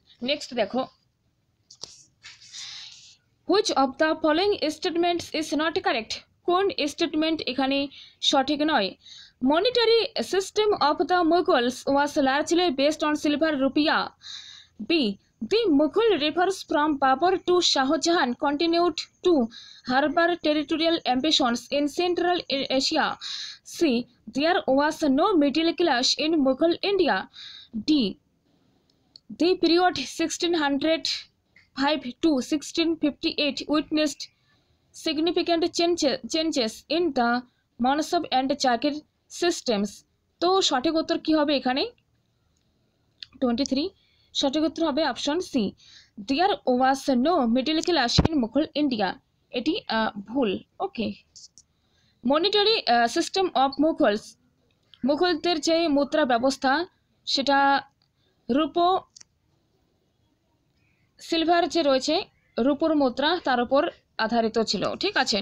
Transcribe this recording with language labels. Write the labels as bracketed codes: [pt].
[en] Next দেখো, which of the following statements is not correct? [bn] কোন statement এখানে সঠিক নয়? [en] Monetary system of the Mughals was largely based on silver rupiya. B, the Mughal rivers from Babur to Shah Jahan continued to harbor territorial ambitions in Central Asia. C, there was no middle class in Mughal India. D, the period 1605 to 1658 witnessed significant changes in the Mansab and Jagir systems. [bn] তো সঠিক উত্তর কি হবে এখানে? 23 সঠিক উত্তর হবে option C, [en] there was no middle class in Mughal India, [bn] এটি ভুল। [en] Okay. [bn] মনিটারি সিস্টেম অফ মুঘলস, মুঘলদের যে মুদ্রা ব্যবস্থা সেটা রূপো সিলভার যে রয়েছে রূপোর মুদ্রা তার উপর আধারিত ছিল। ঠিক আছে।